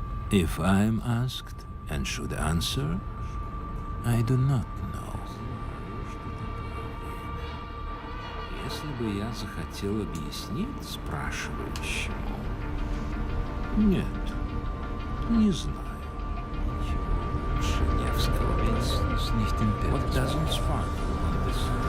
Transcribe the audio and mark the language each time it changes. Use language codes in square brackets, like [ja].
[en] If I'm asked and should answer, I do not know. [ru] Если бы я захотел объяснить спрашивающему, нет, не знаю. Ничего лучше Невского. [en] What doesn't sparkle on this?